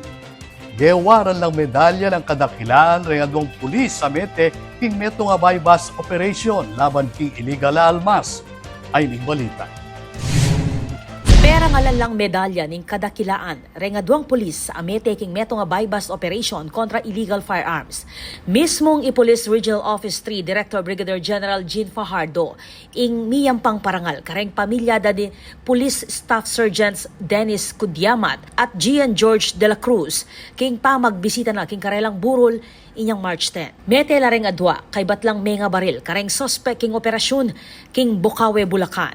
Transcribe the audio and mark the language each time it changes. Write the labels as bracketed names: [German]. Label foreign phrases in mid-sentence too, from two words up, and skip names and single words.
[Pampanga] Gewaran lang medalya ng kadakilaan ring adwang pulis sa Mete king meto nga [English] bypass operation [Pampanga] laban king illegal almas. Ay ning balita. Pera nga lang medalya ning kadakilaan rengaduang pulis sa Amete king meto nga [English] bypass operation [Pampanga] kontra [English] illegal firearms. [Pampanga] Mismong i-Police Regional Office 3 Director Brigadier General Jean Fajardo ing miyampang parangal kareng pamilya da ni Police Staff Sergeants Dennis Kudyamat at Gian George de la Cruz king pamagbisita na king karelang burol inyang March 10. Mete lareng adwa kay batlang menga baril kareng suspect king operasyon king Bukawe, Bulacan.